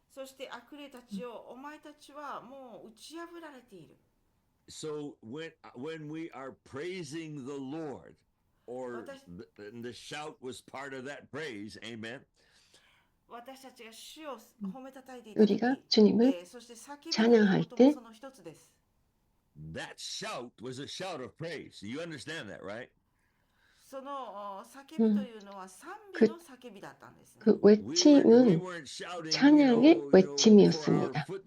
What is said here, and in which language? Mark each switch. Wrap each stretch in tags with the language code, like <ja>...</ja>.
<ja>そして悪霊たちをお前たちはもう打ち破られている。</ja> <en>So when we are praising the Lord, or the shout was part of that praise, amen.</en> <ja>私たちが主を褒めたたえてい</ja> <ko>우리가 주님을</ko> <ja>そして叫び</ja> <ko>찬양할 때</ko> <ja>その一つです。</ja> <en>That shout was a shout of praise. You understand that, right?</en> <ja>その叫びというのは賛美の叫びだったんですね。</ja> <ko>그 외침은 찬양의 외침이었습니다.</ko>